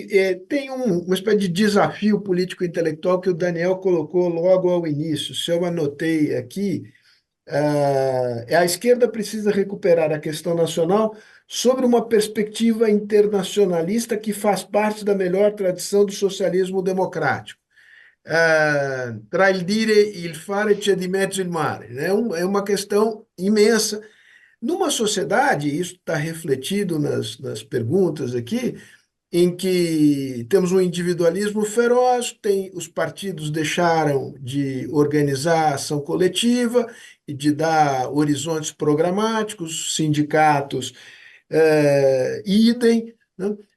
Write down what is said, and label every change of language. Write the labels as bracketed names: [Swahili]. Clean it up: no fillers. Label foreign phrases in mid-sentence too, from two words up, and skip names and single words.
[Portuguese] Tem uma espécie de desafio político-intelectual que o Daniel colocou logo ao início. Se eu anotei aqui, a esquerda precisa recuperar a questão nacional sobre uma perspectiva internacionalista que faz parte da melhor tradição do socialismo democrático. [Italian] Tra il dire e il fare c'è di mezzo il mare. [Portuguese] É uma questão imensa. Numa sociedade, isso está refletido nas perguntas aqui, em que temos um individualismo feroz, os partidos deixaram de organizar ação coletiva e de dar horizontes programáticos, sindicatos, idem, né?